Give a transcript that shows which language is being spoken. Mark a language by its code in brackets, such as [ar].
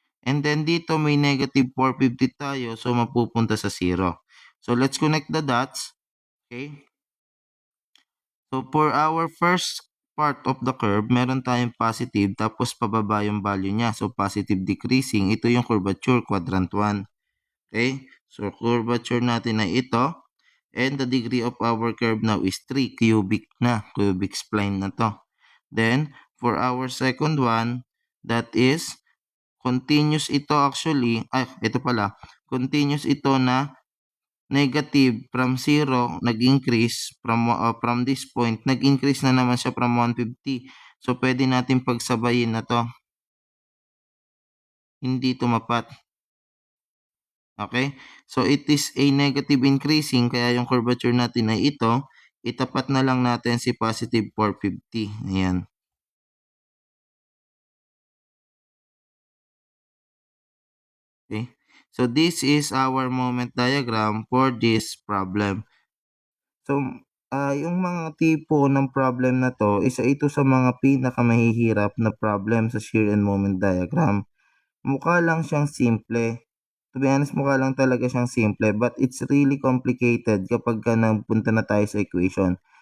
[tl] And then dito, may negative 450 tayo. So, mapupunta sa 0. [en] So, let's connect the dots. Okay. So, for our first part of the curve, [tl] meron tayong positive tapos pababa yung value niya. [en] So, positive decreasing. [tl] Ito yung curvature, quadrant 1. Okay? So, curvature natin ay ito. [en] And the degree of our curve now is 3. Cubic na. Cubic spline na to. Then, for our second one, that is continuous ito actually. [tl] Ito pala. Continuous ito na negative from 0, nag-increase from this point, nag-increase na naman siya from 150. So, pwede natin pagsabayin na to. Hindi tumapat. Okay? So, [en] it is a negative increasing, [tl] kaya yung curvature natin ay ito. Itapat na lang natin si positive 450. Ayan. [en] Okay? So, this is our moment diagram for this problem. [tl] So, yung mga tipo ng problem na to, isa ito sa mga pinakamahihirap na problem sa shear and moment diagram. Mukha lang siyang simple. [en] To be honest, [tl] mukha lang talaga siyang simple, [en] but it's really complicated [tl] kapag nagpunta na tayo sa equation.